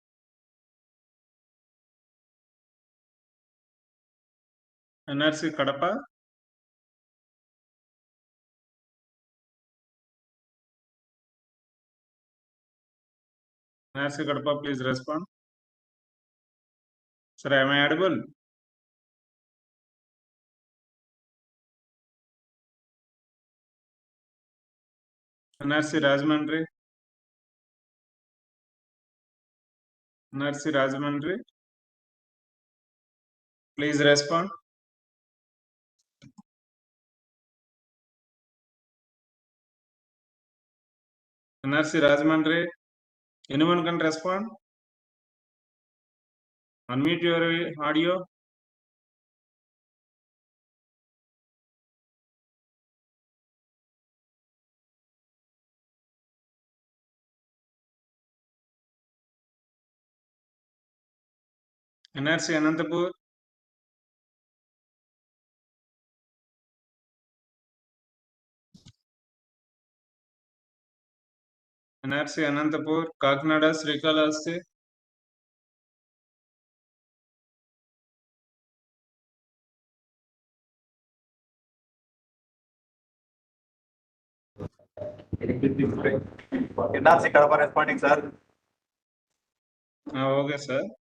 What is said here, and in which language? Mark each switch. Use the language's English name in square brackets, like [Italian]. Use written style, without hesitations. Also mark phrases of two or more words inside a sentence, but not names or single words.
[English] NRC Kadapa. NRC Kadapa, please respond. Sir, am I audible? NRC Rajamandri. NRC Rajamandri. Please respond. NRC Rajamandri. Anyone can respond? Unmute your audio. NRC Anantapur. NRC Anantapur. Kakinada Srikalahasti. NRC Kadapa responding, sir. Okay, sir.